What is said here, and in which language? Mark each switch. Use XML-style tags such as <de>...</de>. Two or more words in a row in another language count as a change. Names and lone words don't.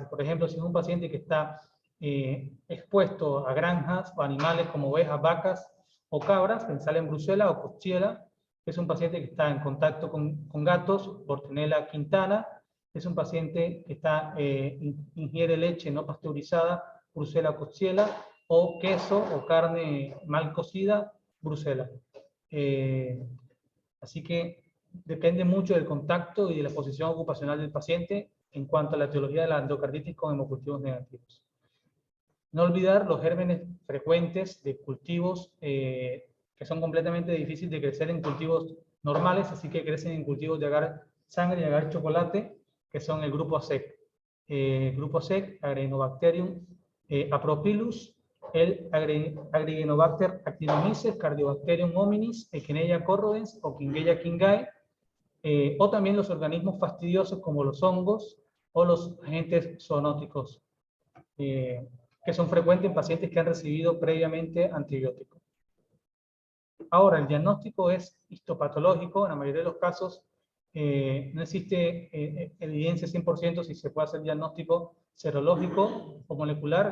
<es>Por ejemplo, si es un paciente que está expuesto a granjas o animales como ovejas, vacas o cabras, pensar en Brucella o Coxiella. Es un paciente que está en contacto con gatos, Bortenella quintana. Es un paciente que ingiere leche no pasteurizada, Brucella o Coxiella, o queso o carne mal cocida, Brucella. Así que depende mucho del contacto y de la exposición ocupacional del paciente en cuanto a la etiología de la endocarditis con hemocultivos negativos. No olvidar los gérmenes frecuentes de cultivos que son completamente difíciles de crecer en cultivos normales, así que crecen en cultivos de agar sangre y agar chocolate, que son el grupo ASEC. Grupo ASEC, Aerobacterium apropylus, el Aeruginobachter actinomyces, Cardiobacterium hominis, Echinacea corrodens o Kingeia kingae, o también los organismos fastidiosos como los hongos o los agentes zoonóticos, que son frecuentes en pacientes que han recibido previamente antibióticos. Ahora, el diagnóstico es histopatológico. En la mayoría de los casos no existe evidencia 100% si se puede hacer diagnóstico serológico o molecular.</es>